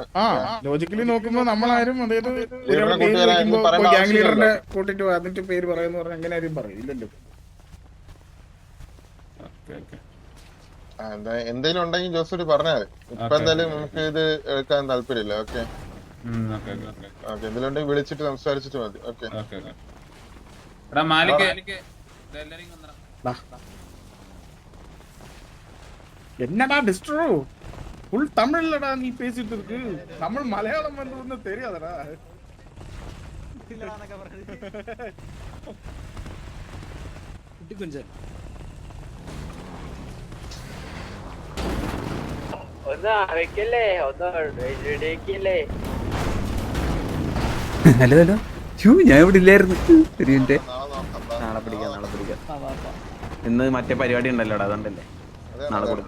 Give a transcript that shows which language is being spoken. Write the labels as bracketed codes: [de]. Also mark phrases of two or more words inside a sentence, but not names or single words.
[ml] ലോജിക്കലി നോക്കുമ്പോ നമ്മളാരും അതായത് ഗ്യാങ് ലീഡറിനെ കൂട്ടിട്ട് വന്നിട്ട് പേര് പറയാന്ന് പറഞ്ഞാൽ അങ്ങനെ ആരും പറയില്ലല്ലോ. എന്തെങ്കിലും ഉണ്ടെങ്കിൽ ജോസൂട്ടി പറഞ്ഞാല് ഇപ്പൊ എന്തായാലും നമുക്ക് ഇത് എടുക്കാൻ താല്പര്യമില്ല. ഓക്കെ എന്തെങ്കിലും ഉണ്ടെങ്കിൽ വിളിച്ചിട്ട് സംസാരിച്ചിട്ട് മതി. ഓക്കെ [ta] என்னடா டிஸ்ட்ரோ ஃபுல் தமிழ்லடா நீ பேசிட்டு இருக்கு, தமிழ் மலையாளம் வந்து தெரியாதடா. கொஞ்சம் [ml] ഹലോ ഞാൻ ഇവിടെ ഇല്ലായിരുന്നു. നാളെ പിടിക്കാം. ഇന്ന് മറ്റേ പരിപാടി ഉണ്ടല്ലോടാ, അതുകൊണ്ടല്ലേ നാളെ കൊടുക്കാം.